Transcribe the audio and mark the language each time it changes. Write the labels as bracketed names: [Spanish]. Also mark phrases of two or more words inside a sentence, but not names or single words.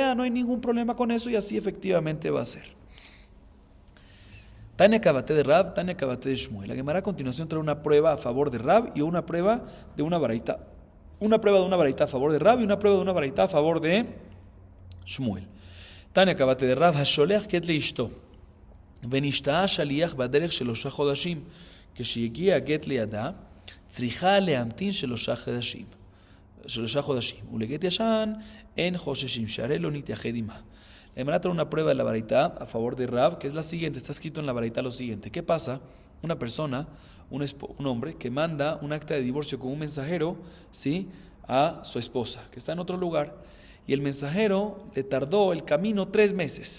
[Spanish] No hay ningún problema con eso y así efectivamente va a ser. [Aramaic] תניא כוותיה דרב, תניא כוותיה דשמואל. [Spanish] La Gemara a continuación trae una prueba a favor de Rab y una prueba de una baraita. Una prueba de una baraita a favor de Rab y una prueba de una baraita a favor de Shmuel. [Aramaic] תניא כוותיה דרב, [Hebrew] השולח גט לאשתו. ונשתהה שליח בדרך 3 חודשים. כשיגיע הגט לידה, צריכה להמתין 3 חודשים. ולגט ישן אין חוששים, שהרי לא נתייחד עמה. [Spanish] La Gemara trae una prueba de la baraita a favor de Rav, que es la siguiente. Está escrito en la baraita lo siguiente: ¿qué pasa? Una persona, un hombre que manda un acta de divorcio con un mensajero, ¿sí?, a su esposa, que está en otro lugar, y el mensajero le tardó el camino 3 meses.